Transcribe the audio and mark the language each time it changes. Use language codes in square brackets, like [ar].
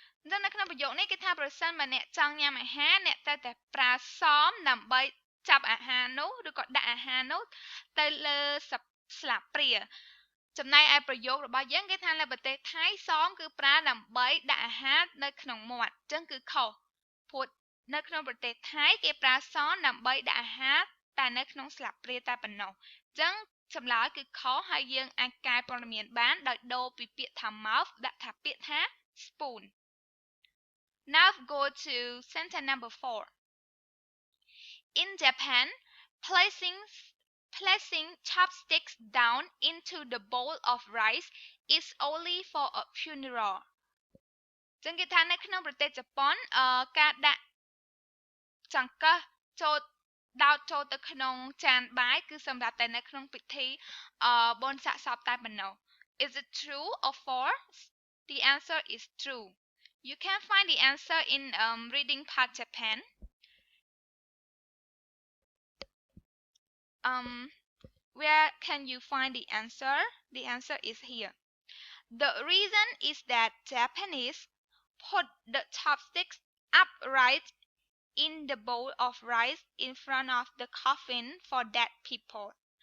[km] នៅក្នុងប្រយោគនេះគេថាប្រសិនបើអ្នកចង់ញ៉ាំអាហារអ្នកត្រូវតែប្រើសមដើម្បីចាប់អាហារនោះឬក៏ដាក់អាហារនោះទៅលើស្លាបព្រាចំណែកឯប្រយោគរបស់យើងគេថានៅប្រទេសថៃសមគឺប្រើដើម្បីដាក់អាហារនៅក្នុងមាត់អញ្ចឹងគឺខុសព្រោះនៅក្នុងប្រទេសថៃគេប្រើសមដើម្បីដាក់អាហារតែនៅក្នុងស្លាបព្រាតែប៉ុណ្ណោះអញ្ចឹងចម្លើយគឺខុសហើយយើងអាចកែព័ត៌មានបានដោយដូរពីពាក្យថា mouth ដាក់ថាពាក្យថា spoon. [en] Now go to sentence number 4. In Japan, placing chopsticks down into the bowl of rice is only for a funeral. [km] ចឹងគេថានៅក្នុងប្រទេសជប៉ុនការដាក់ចង្កឹះដោតចូលទៅក្នុងចានបាយគឺសម្រាប់តែនៅក្នុងពិធីបុណ្យសាកសពតែប៉ុណ្ណោះ [en] Is it true or false? The answer is true. You can find the answer in reading part Japan. where can you find the answer? The answer is here. The reason is that Japanese put the chopsticks upright in the bowl of rice in front of the coffin for dead people.